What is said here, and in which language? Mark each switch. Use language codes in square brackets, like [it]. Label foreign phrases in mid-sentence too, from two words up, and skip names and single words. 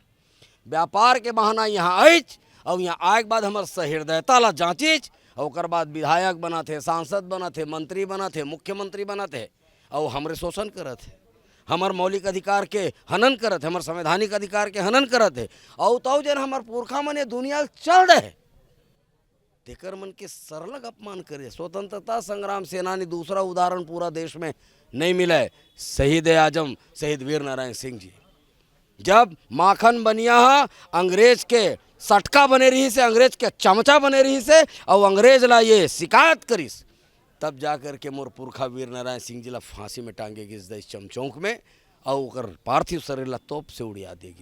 [hne] व्यापार के बहाना यहाँ आइच और यहाँ आए के बाद हमार सहृदयता ला जांचिच और ओकर बाद विधायक बना थे, सांसद बना थे, मंत्री बना थे, मुख्यमंत्री बना थे और हमरे शोषण करत है, हमार मौलिक अधिकार के हनन करत है, हमार संवैधानिक अधिकार के हनन करत है। और तो जन हमार पुरखा मन दुनिया चल रहे तेकर मन के सरलग अपमान करे। स्वतंत्रता संग्राम सेनानी दूसरा उदाहरण पूरा देश में नहीं मिला है, शहीद आजम शहीद वीर नारायण सिंह जी। जब माखन बनिया अंग्रेज के सटका बने रही से, अंग्रेज के चमचा बने रही से और अंग्रेज ला ये शिकायत करीस, तब जाकर के मोर पुरखा वीर नारायण सिंह जी ला फांसी में टांगे गिस दे चमचौक में और ओकर पार्थिव शरीर ला तोप से उड़िया देगी।